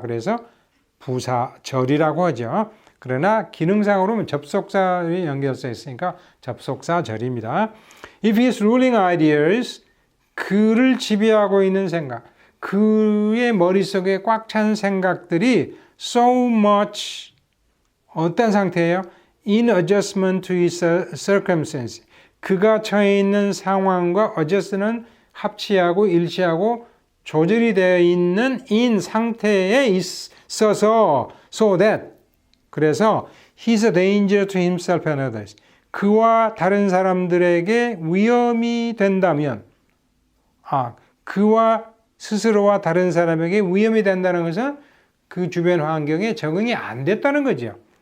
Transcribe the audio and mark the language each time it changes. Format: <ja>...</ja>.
<ko>그래서 부사절이라고 하죠. 그러나 기능상으로는 접속사의 연결되어 있으니까 접속사절입니다.</ko> <en>If his ruling ideas,</en> <ko>그를 지배하고 있는 생각, 그의 머릿속에 꽉 찬 생각들이 so much 어떤 상태예요?</ko> <en>In adjustment to his circumstance.</en> <ko>그가 처해 있는 상황과 adjust는 합치하고 일치하고 조절이 되어 있는 in 상태에 있어서</ko> <en>so that 그래서 he's a danger to himself and others.</en> <ko>그와 다른 사람들에게 위험이 된다면 그와 스스로와 다른 사람에게 위험이 된다는 것은 그 주변 환경에 적응이 안 됐다는 거죠.</ko>